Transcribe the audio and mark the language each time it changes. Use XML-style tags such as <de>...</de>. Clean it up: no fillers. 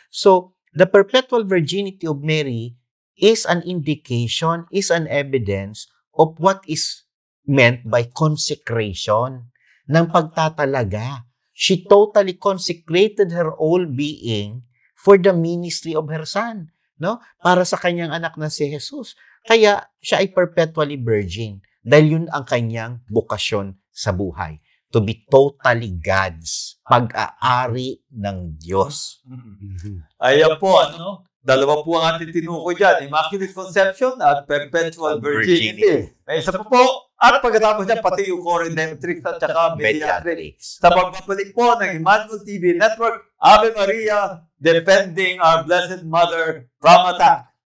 <en>So, the perpetual virginity of Mary is an indication, is an evidence of what is meant by consecration,</en> <tl>ng pagtatalaga.</tl> <en>She totally consecrated her whole being for the ministry of her son, no?</en> <tl>Para sa kanyang anak na si Jesus. Kaya siya ay perpetually virgin dahil yun ang kanyang bukasyon sa buhay.</tl> <en>To be totally God's</en> <tl>pag-aari ng Diyos. Ayan po, dalawa po ang ating tinukoy dyan.</tl> <en>Immaculate Conception at Perpetual Virginity.</en> <tl>May isa pa po. At pagkatapos niya, pati yung co-redemptrix at saka mediatrix. Sa pagbabalik po ng</tl> <en>Emmanuel TV Network, Ave Maria, defending our Blessed Mother from attack.</en>